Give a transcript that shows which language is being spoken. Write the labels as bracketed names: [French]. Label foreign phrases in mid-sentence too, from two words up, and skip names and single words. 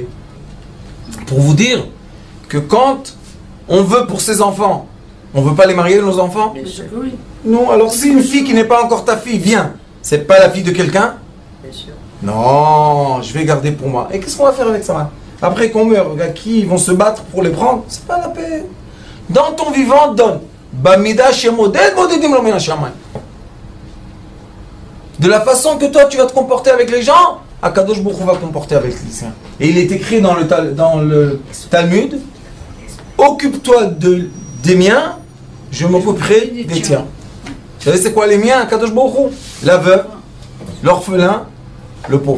[French] Pour vous dire que quand on veut pour ses enfants, on veut pas les marier, nos enfants? Bien sûr. Oui. Non, alors si une fille qui n'est pas encore ta fille vient, c'est pas la fille de quelqu'un? Bien sûr. Non, je vais garder pour moi. Et qu'est-ce qu'on va faire avec ça? Après qu'on meurt, qui vont se battre pour les prendre? C'est pas la peine. Dans ton vivant, donne. [Hebrew] במידה שמודד מודדים לו מן שמים. [French] De la façon que toi tu vas te comporter avec les gens, [Hebrew] הקדוש ברוך הוא [French] va comporter avec les siens. Et il est écrit dans le Talmud, occupe-toi des miens, je m'occuperai des tiens. Vous savez c'est quoi les miens, [Hebrew] הקדוש ברוך הוא? [French] La veuve, l'orphelin, le pauvre.